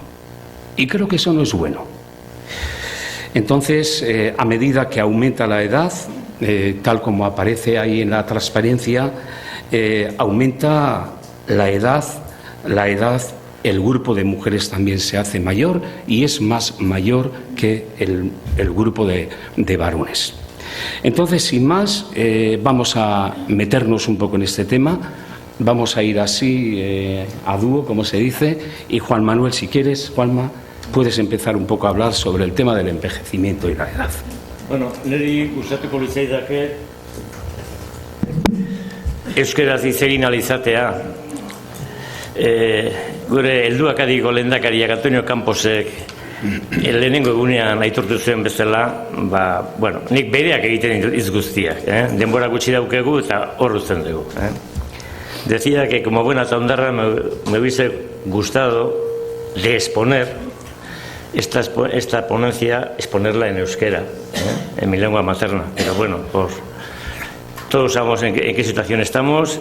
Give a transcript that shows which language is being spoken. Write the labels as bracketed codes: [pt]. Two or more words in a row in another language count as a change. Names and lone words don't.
[es] Y creo que eso no es bueno. Entonces, a medida que aumenta la edad, tal como aparece ahí en la transparencia, aumenta la edad, el grupo de mujeres también se hace mayor y es más mayor que el grupo de varones. Entonces, sin más, vamos a meternos un poco en este tema. Vamos a ir así, a dúo, como se dice, y Juan Manuel, si quieres, Juanma, puedes empezar un poco a hablar sobre el tema del envejecimiento y la edad. [eu] Bueno, niri gustatuko litzaidake euskaraz hitz egin ahal izatea. Gure helduak adiko lehendakariak Antonio Camposek lehenengo egunean aitortu zuen bezala, nik bereak egiten hitz guztiak, denbora gutxi daukegu eta hor uzten dugu. [es] Decía que como buena tondarra me hubiese gustado de exponer esta ponencia, exponerla en euskera, en mi lengua materna, pero bueno, todos sabemos en qué situación estamos.